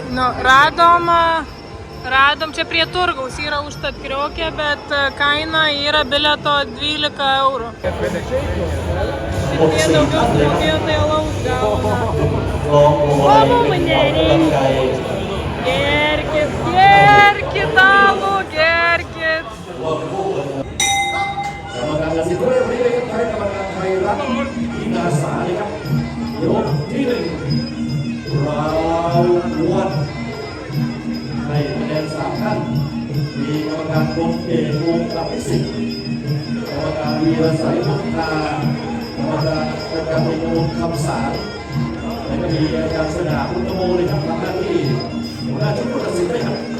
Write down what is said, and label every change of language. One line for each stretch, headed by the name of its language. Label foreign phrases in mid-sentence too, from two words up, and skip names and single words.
Lithuanian: Nu, radom čia prie turgaus, yra užtat kriokė, bet kaina yra bilieto 12 eurų. Šitie daugiau sumokėjo, tai alaus gauna. O mum nereikia. Gerkit alų, gerkit.
Thai: กรรมการตัดสินด้วยวันนี้เลยครับใช้กรรมการไทยรัฐอินาสาเลยครับยกที่1ราววันให้คะแนน3ท่านมีกรรมการพลเอกวงศ์อภิสิทธิ์กรรมการวีรศัยพุทธากรรมการอาจารย์ประยูนคำสารและก็มีอาจารย์สง่าพุทธโมเลยครับทำหน้าที่หัวหน้าชุดผู้ตัดสินด้วยครับ